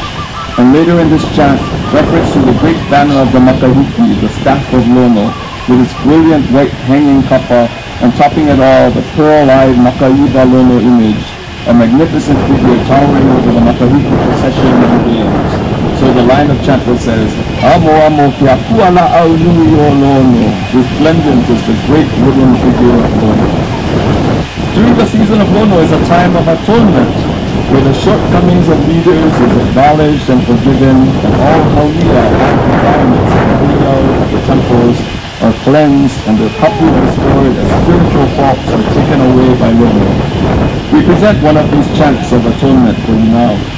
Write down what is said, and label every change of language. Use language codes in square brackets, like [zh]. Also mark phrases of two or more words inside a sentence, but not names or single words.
[en] And later in this chant, reference to the great banner of the Makahiki, the staff of Lono, with its brilliant white hanging kapa, and topping it all, the pearl-eyed Makaiba Lono image, a magnificent figure towering over the Makahiki procession and games. So the line of chant that says, [haw] Amo amo kia kuala au nui o Lono, [en] resplendent is the great wooden figure of Lono. During the season of Lono is a time of atonement, where the shortcomings of leaders is acknowledged and forgiven, and all haulia environments of the heiau of the temples are cleansed, and their kapu restored as spiritual faults are taken away by Lono. We present one of these chants of atonement for you now.